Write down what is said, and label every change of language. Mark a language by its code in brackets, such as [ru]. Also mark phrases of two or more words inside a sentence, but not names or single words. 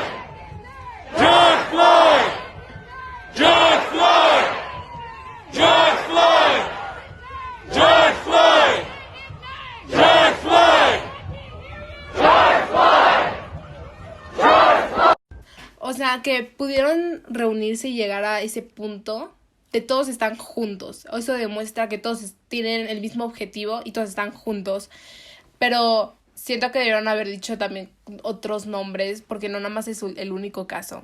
[es] George Floyd! George Floyd! George Floyd! George Floyd! George Floyd! George Floyd! O sea, que pudieron reunirse y llegar a ese punto de todos están juntos. Eso demuestra que todos tienen el mismo objetivo y todos están juntos. Pero siento que debieron haber dicho también otros nombres, porque no nada más es el único caso.